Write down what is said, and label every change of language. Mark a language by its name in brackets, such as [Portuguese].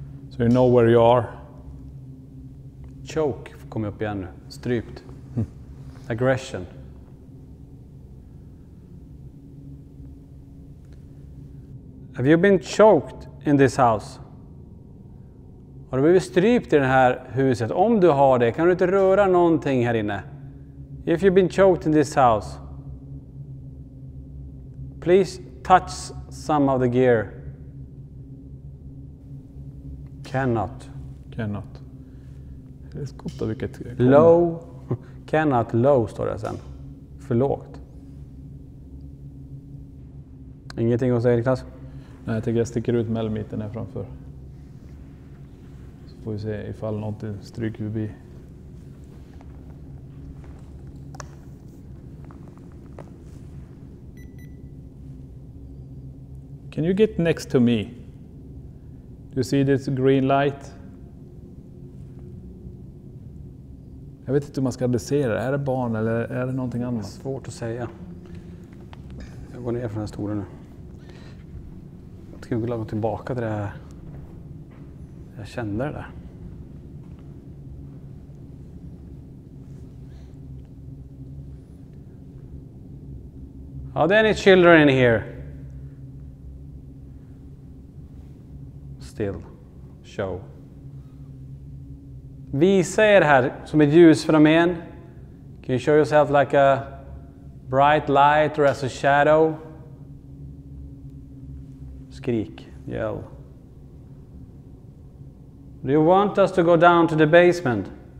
[English] So you know where you are. [Swedish] Choke kom upp igen nu. Strypt. Aggression. [English] Have you been choked in this house? [Swedish] Har du blivit strypt i det här huset? Om du har det, kan du inte röra någonting här inne? [English] If you've been choked in this house, please touch some of the gear. Cannot. Cannot. [Swedish] Det är skott av vilket... [English] Low. Cannot low [Swedish] står det sen. För lågt. Ingenting att säga, Niklas? Nej, jag tycker jag sticker ut mellmiten här framför. Så får vi se ifall någonting stryker förbi. [English] Can you get next to me? Do you see this green light? [Swedish] Jag vet inte hur man ska adressera det. Är det barn eller är det någonting annat? Svårt att säga. Jag går ner från den här stolen nu. Jag ska gå tillbaka till det här. Jag kände det där. [English] Are there any children in here? Still. Show. [Swedish] Visa er här som ett ljusfenomen. [English] Can you show yourself like a bright light or as a shadow? [Swedish] Skrik. [English] Yell. Do you want us to go down to the basement?